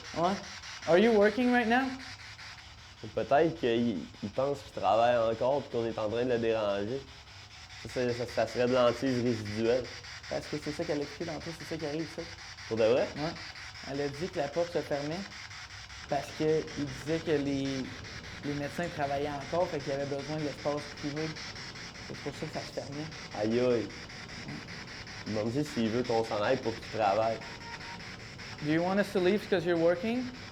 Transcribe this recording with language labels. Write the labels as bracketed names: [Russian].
[English] Ouais. Are you working right now? [French] Ou peut-être qu'il pense qu'il travaille encore et qu'on est en train de le déranger. Ça serait de l'antise résiduelle. Parce que c'est ça qu'elle a expliqué tantôt, c'est ça qui arrive, ça. Pour de vrai? Ouais. Elle a dit que la porte se fermait parce qu'il disait que les médecins travaillaient encore, fait qu'il y avait besoin de l'espace privé. C'est pour ça que ça se fermait. Aïe aïe. Demande-lui s'il veut qu'on s'en aille pour qu'il travaille. [English] Do you want us to leave because you're working?